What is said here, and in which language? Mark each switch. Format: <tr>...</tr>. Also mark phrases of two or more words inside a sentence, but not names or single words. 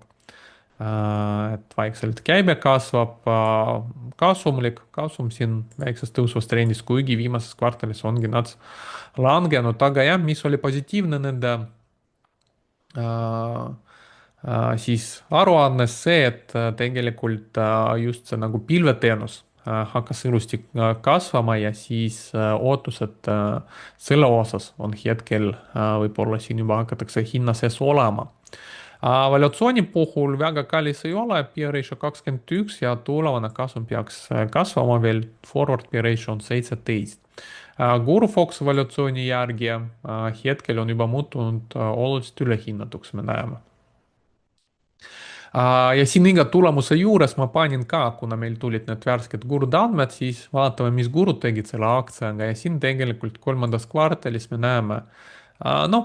<et>Et vaikselt käibe kasvab, kasum siin väikses tõusvas trendis, kuigi viimases kvartalis ongi nad langenud, aga jah, mis oli positiivne nende siis aruannes see, et tegelikult just see nagu pilveteenus hakkas ilusti kasvama ja siis ootused selle osas on hetkel võib-olla siin juba hakatakse hinna sees olema. Valuatsiooni puhul väga kallis ei ole,</et> <en>P ratio</en> <et>21 ja tulevane kasum peaks kasvama veel,</et> <en>forward P ratio on 17.</en> <et>Guru Fox valuatsiooni järgi hetkel on juba muutunud oluliselt ülehinnatuks, me näeme. Ja siin iga tulemuse juures ma panin ka, kuna meil tulid need värsked gurude andmed, siis vaatame, mis gurud tegid selle aktsiaga ja siin tegelikult kolmandas kvartalis me näeme, noh,</et>